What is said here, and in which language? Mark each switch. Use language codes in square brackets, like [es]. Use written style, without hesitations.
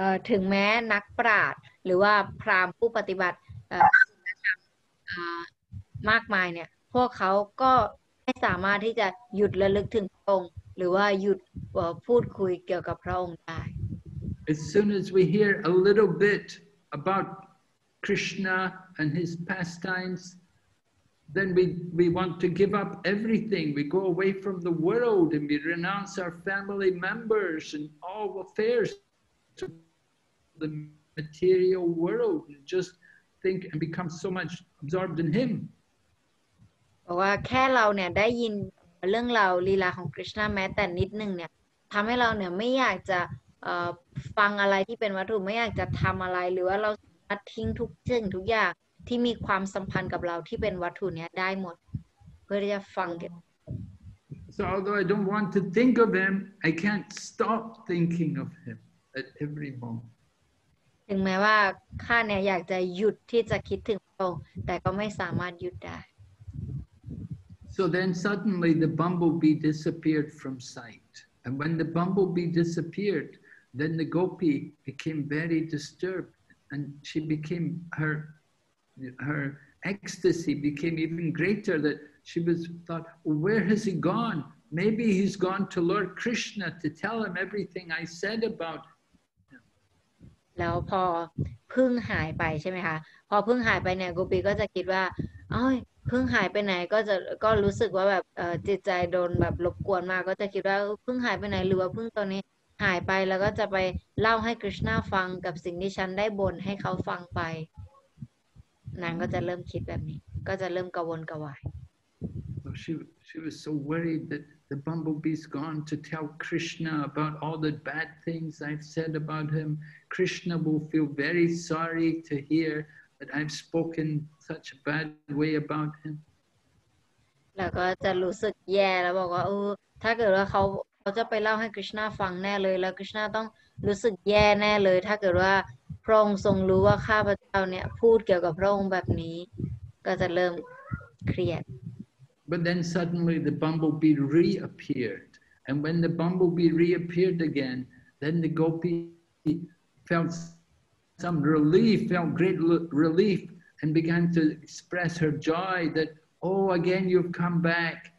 [th] ถึงแม้นักปราชญ์หรือว่าพราหมณ์ผู้ปฏิบัติศีลธรรมมากมายเนี่ยพวกเขาก็ไม่สามารถที่จะหยุดระลึกถึงพระองค์หรือว่าหยุดพูดคุยเกี่ยวกับพระองค์ได้ [en] As soon as we hear a little bit about Krishna and his pastimes, then we want to give up everything. We go away from the world and we renounce our family members and all affairs of the material world and just think and become so much absorbed in Him. [th] เพราะว่าแค่เราเนี่ยได้ยินเรื่องราวลีลาของคริชนาแม้แต่นิดนึงเนี่ยทำให้เราเนี่ยไม่อยากจะฟังอะไรที่เป็นวัตถุไม่อยากจะทำอะไรหรือว่าเราสามารถทิ้งทุกสิ่งทุกอย่างที่มีความสัมพันธ์กับเราที่เป็นวัตถุเนี้ยได้หมดเพื่อที่จะฟัง [en] So although I don't want to think of Him, I can't stop thinking of Him at every moment. [th] ถึงแม้ว่าข้าเนี่ยอยากจะหยุดที่จะคิดถึงพระองค์แต่ก็ไม่สามารถหยุดได้ [en] So then suddenly the bumblebee disappeared from sight. And when the bumblebee disappeared, then the gopi became very disturbed and she became, her ecstasy became even greater that she was thought, well, where has he gone? Maybe he's gone to Lord Krishna to tell him everything I said about him. [th] แล้วพอพึ่งหายไปใช่ไหมคะพอพึ่งหายไปเนี่ยโกปีก็จะคิดว่าอ้าวพึ่งหายไปไหนก็รู้สึกว่าแบบจิตใจโดนแบบรบกวนมากก็จะคิดว่าพึ่งหายไปไหนหรือว่าพึ่งตอนนี้หายไปแล้วก็จะไปเล่าให้คริชนาฟังกับสิ่งที่ฉันได้บ่นให้เขาฟังไปนางก็จะเริ่มคิดแบบนี้ก็จะเริ่มกระวนกระวาย [en] So she was so worried that the bumblebee's gone to tell Krishna about all the bad things I've said about him. Krishna will feel very sorry to hear that I've spoken such a bad way about him. [th] แล้วก็จะรู้สึกแย่แล้วบอกว่าถ้าเกิดว่าเขาจะไปเล่าให้คริชนาฟังแน่เลยแล้วคริชนาต้องรู้สึกแย่แน่เลยถ้าเกิดว่าพระองค์ทรงรู้ว่าข้าพเจ้าเนี่ยพูดเกี่ยวกับพระองค์แบบนี้ก็จะเริ่มเครียด [en] But then suddenly the bumblebee reappeared. And when the bumblebee reappeared again, then the gopi felt some relief, felt great relief, and began to express her joy that, oh, again you've come back.